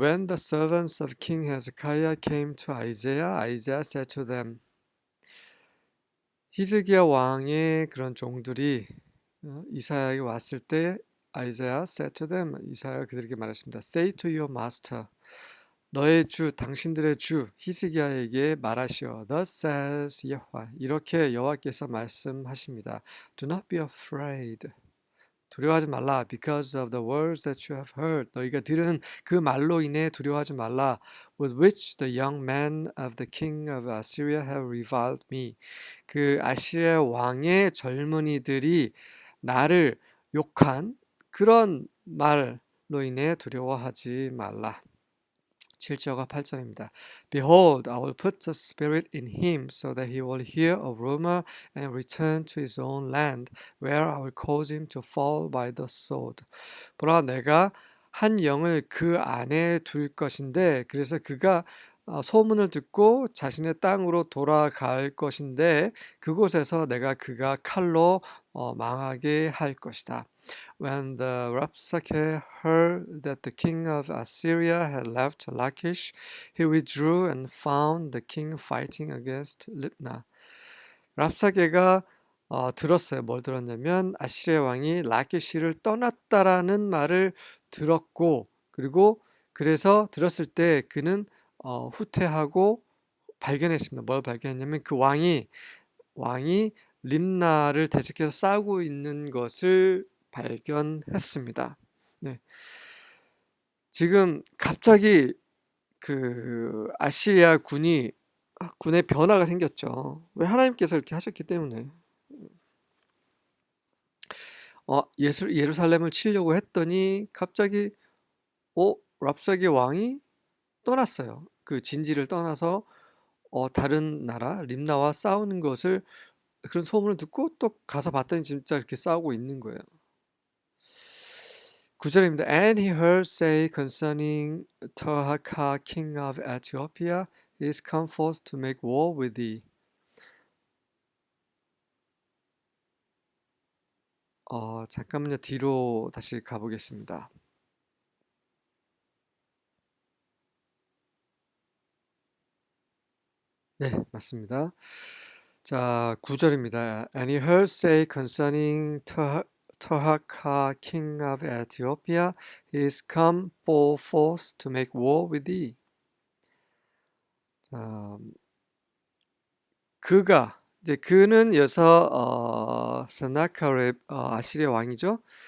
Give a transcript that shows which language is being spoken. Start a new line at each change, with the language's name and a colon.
English: When the servants of King Hezekiah came to Isaiah, Isaiah said to them.
Korean: 히스기야 왕의 그런 종들이 이사야에게 왔을 때
English: Isaiah said to them,
Korean: 이사야가 그들에게 말했습니다.
English: Say to your master,
Korean: 너의 주, 당신들의 주 히스기야에게 말하시오.
English: Thus says Yahweh.
Korean: 이렇게 여호와께서 말씀하십니다.
English: Do not be afraid.
Korean: 두려워하지 말라.
English: Because of the words that you have heard.
Korean: 너희가 들은 그 말로 인해 두려워하지 말라.
English: With which the young men of the king of Assyria have reviled me.
Korean: 그 아시리아 왕의 젊은이들이 나를 욕한 그런 말로 인해 두려워하지 말라. 7절과 8절입니다.
English: Behold, I will put a spirit in him so that he will hear a rumor and return to his own land, where I will cause him to fall by the sword.
Korean: 보라, 내가 한 영을 그 안에 둘 것인데, 그래서 그가 소문을 듣고 자신의 땅으로 돌아갈 것인데, 그곳에서 내가 그가 칼로 망하게 할 것이다.
English: When the Rapsakeh heard that the king of Assyria had left Lachish, he withdrew and found the king fighting against Libnah.
Korean: 랍사게가 들었어요. 뭘 들었냐면 아시리아 왕이 라키시를 떠났다라는 말을 들었고 그리고 그래서 들었을 때 그는 후퇴하고 발견했습니다. 뭘 발견했냐면 그 왕이 림나를 대적해서 싸우고 있는 것을 발견했습니다. 네. 지금 갑자기 그 아시리아 군의 변화가 생겼죠. 왜? 하나님께서 이렇게 하셨기 때문에. 예루살렘을 치려고 했더니 갑자기 랍사게 왕이 떠났어요. 그 진지를 떠나서 다른 나라 림나와 싸우는 것을 그런 소문을 듣고 또 가서 봤더니 진짜 이렇게 싸우고 있는 거예요. 9절입니다.
English: And he heard say concerning Tirhaka king of Ethiopia, he is come forth to make war with thee.
Korean: 잠깐만요. 뒤로 다시 가보겠습니다. 네, 맞습니다. 자, 9절입니다.
English: And he heard say concerning Tirhaka king of Ethiopia, he is come forth to make war with thee.
Korean: 자, 그는 여기서 스나카렙 아시리아 왕이죠.